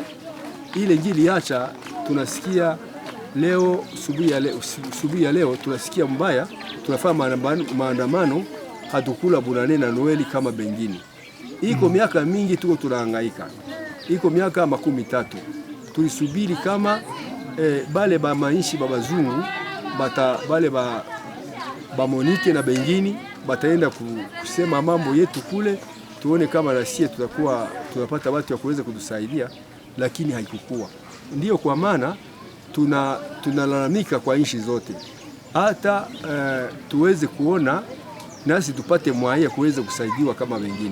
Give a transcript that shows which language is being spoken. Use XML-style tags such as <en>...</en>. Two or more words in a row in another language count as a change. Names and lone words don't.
<sw>Ile ngili acha tunasikia leo subuhi ya leo tunasikia mbaya, tunafanya maandamano hatukula Bunane na Noeli kama bengine. Iko miaka mingi tuko tunahangaika. Iko miaka 13 tulisubiri kama bale ba maishi babazungu bale ba Monike na bengini bataenda kusema mambo yetu kule, tuone kama na sisi tutakuwa tunapata watu wa kuweza kutusaidia, lakini haikukua. Ndio kwa maana tunalalamika kwa nchi zote, hata tuweze kuona nasi tupate mwaya kuweza kusaidiwa kama wengine.</sw>